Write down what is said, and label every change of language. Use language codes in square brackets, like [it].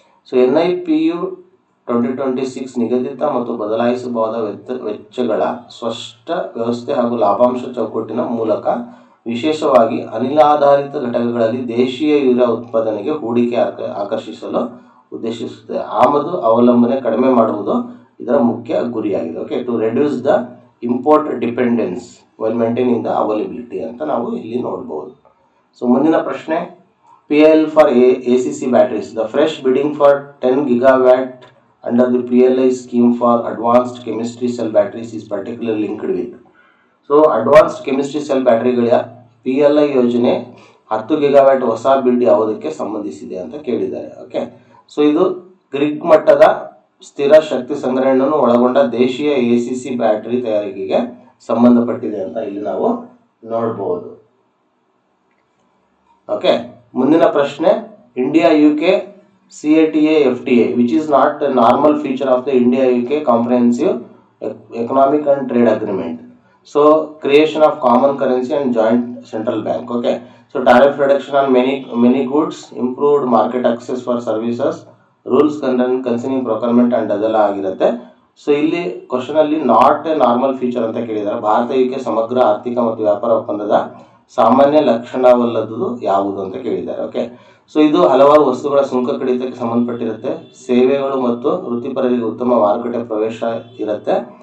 [kn] So NIPU 2026 ನಿಗದಿತ ಮತ್ತು ಬದಲಾಯಿಸಬಹುದಾದ ವೆಚ್ಚಗಳ ಸ್ಪಷ್ಟ ವ್ಯವಸ್ಥೆ ಹಾಗೂ ಲಾಭಾಂಶ ಚೌಕಟ್ಟಿನ ಮೂಲಕ ವಿಶೇಷವಾಗಿ ಅನಿಲಾಧಾರಿತ ಘಟಕಗಳಲ್ಲಿ ದೇಶೀಯ ಯೂರಿಯಾ ಉತ್ಪಾದನೆಗೆ ಹೂಡಿಕೆ ಆಕರ್ಷಿಸಲು ಉದ್ದೇಶಿಸುತ್ತದೆ. ಆಮದು ಅವಲಂಬನೆ ಕಡಿಮೆ ಮಾಡುವುದು ಇದರ ಮುಖ್ಯ ಗುರಿಯಾಗಿದೆ. [en] okay, to reduce the import dependence while maintaining the availability [kn] ಅಂತ ನಾವು ಇಲ್ಲಿ ನೋಡ್ಬೋದು. ಸೊ ಮುಂದಿನ ಪ್ರಶ್ನೆ PLI for ACC batteries. [en] The fresh bidding for 10 gigawatt under the PLI scheme for advanced chemistry cell batteries is particularly linked with. So advanced chemistry cell batteryಗಳ PLI ಯೋಜನೆ [kn] 10 gigawatt ಹೊಸ ಬಿಡ್ ಯಾವುದಕ್ಕೆ ಸಂಬಂಧಿಸಿದೆ ಅಂತ ಕೇಳಿದ್ದಾರೆ. ಓಕೆ, ಸೊ ಇದು ಗ್ರಿಡ್ ಮಟ್ಟದ ಸ್ಥಿರ ಶಕ್ತಿ ಸಂಗ್ರಹಣೆಯನ್ನು ಒಳಗೊಂಡ ದೇಶೀಯ ACC ಬ್ಯಾಟರಿ ತಯಾರಿಕೆಗೆ ಸಂಬಂಧಪಟ್ಟಿದೆ ಅಂತ ಇಲ್ಲಿ ನಾವು ನೋಡಬಹುದು. ಓಕೆ, ಮುಂದಿನ ಪ್ರಶ್ನೆ, [en] India UK CATA FTA which is not a normal feature of the India UK comprehensive economic and trade agreement. So creation of common currency and joint central bank. Okay, so tariff reduction on many goods, improved market access for services, rules concerning procurement and [kn] ಅದೆಲ್ಲ ಆಗಿರುತ್ತೆ. So ಇಲ್ಲಿ question ಅಲ್ಲಿ [en] not a normal feature [kn] ಅಂತ ಕೇಳಿದ್ದಾರೆ. Bharat UK ಸಮಗ್ರ ಆರ್ಥಿಕ ಮತ್ತು ವ್ಯಾಪಾರ ಒಪ್ಪಂದದ ಸಾಮಾನ್ಯ ಲಕ್ಷಣವಲ್ಲದುದು ಯಾವುದು ಅಂತ ಕೇಳಿದ್ದಾರೆ. ಓಕೆ, ಸೊ ಇದು ಹಲವಾರು ವಸ್ತುಗಳ ಸುಂಕ ಕಡಿತಕ್ಕೆ ಸಂಬಂಧಪಟ್ಟಿರುತ್ತೆ. ಸೇವೆಗಳು ಮತ್ತು ವೃತ್ತಿಪರರಿಗೆ ಉತ್ತಮ ಮಾರುಕಟ್ಟೆ ಪ್ರವೇಶ ಇರುತ್ತೆ.